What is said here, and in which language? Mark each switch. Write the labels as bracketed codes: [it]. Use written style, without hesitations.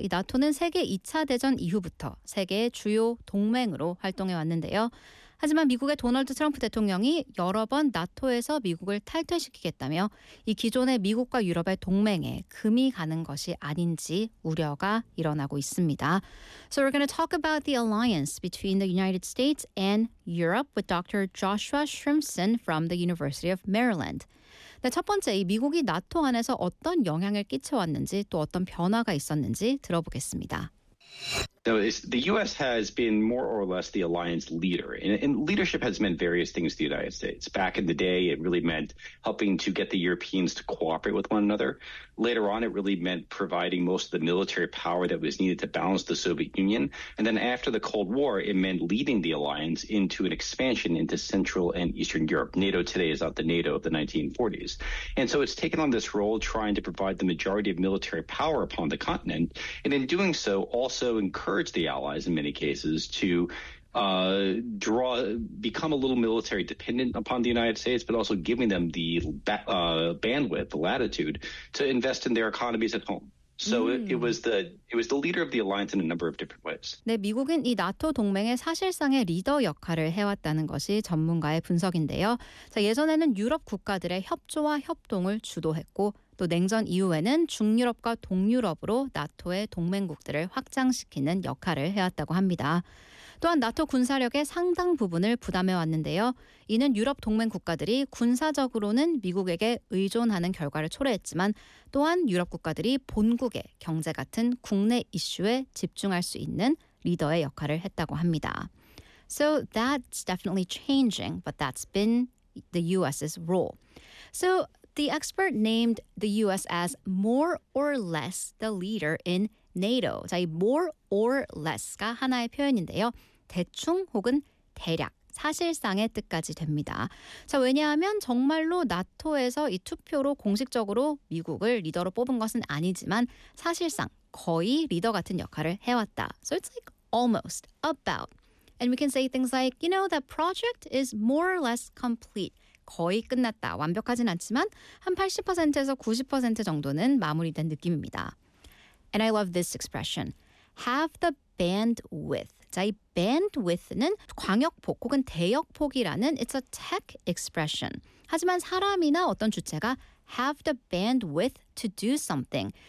[ko] 이 나토는 세계 2차 대전 이후부터 세계의 주요 동맹으로 활동해 왔는데요. 하지만 미국의 도널드 트럼프 대통령이 여러 번 나토에서 미국을 탈퇴시키겠다며 이 기존의 미국과 유럽의 동맹에 금이 가는 것이 아닌지 우려가 일어나고 있습니다. [en] So we're going to talk about the alliance between the United States and Europe with Dr. Joshua Shrimpson from the University of Maryland. [ko] 네, 첫 번째, 이 미국이 나토 안에서 어떤 영향을 끼쳐왔는지 또 어떤 변화가 있었는지 들어보겠습니다. [en] So the U.S. has been more or less the alliance leader, and leadership has meant various things to the United States. Back in the day, it really meant helping to get the Europeans to cooperate with one another. Later on, it really meant providing most of the military power that was needed to balance the Soviet Union. And then after the Cold War, it meant leading the alliance into an expansion into Central and Eastern Europe. NATO today is not the NATO of the 1940s. And so it's taken on this role trying to provide the majority of military power upon the continent, and in doing so, also encourage the allies in many cases to become a little military dependent upon the United States, but also giving them the bandwidth, the latitude to invest in their economies at home. So it was the leader of the alliance in a number of different ways. [ko] 네, 미국은 이 나토 동맹의 사실상의 리더 역할을 해왔다는 것이 전문가의 분석인데요. 자, 예전에는 유럽 국가들의 협조와 협동을 주도했고 또 냉전 이후에는 중유럽과 동유럽으로 나토의 동맹국들을 확장시키는 역할을 해왔다고 합니다. 또한 나토 군사력의 상당 부분을 부담해왔는데요. 이는 유럽 동맹 국가들이 군사적으로는 미국에게 의존하는 결과를 초래했지만 또한 유럽 국가들이 본국의 경제 같은 국내 이슈에 집중할 수 있는 리더의 역할을 했다고 합니다. [en] So that's definitely changing, but that's been the U.S.'s role. So the expert named the U.S. as more or less the leader in NATO. [ko] 자, 이 [en] more or less [ko] 가 하나의 표현인데요. 대충 혹은 대략, 사실상의 뜻까지 됩니다. 자, 왜냐하면 정말로 나토에서 이 투표로 공식적으로 미국을 리더로 뽑은 것은 아니지만 사실상 거의 리더 같은 역할을 해왔다. [en] So it's like almost, about. And we can say things like, you know, that project is more or less complete. [ko] 거의 끝났다. 완벽하진 않지만 한 80%에서 90% 정도는 마무리된 느낌입니다. [en] And I love this expression. Have the bandwidth. [ko] 자, 이 bandwidth는 광역폭 혹은 대역폭이라는 [en] it's a tech expression. [ko] 하지만 사람이나 어떤 주체가 [en] have the bandwidth to do something.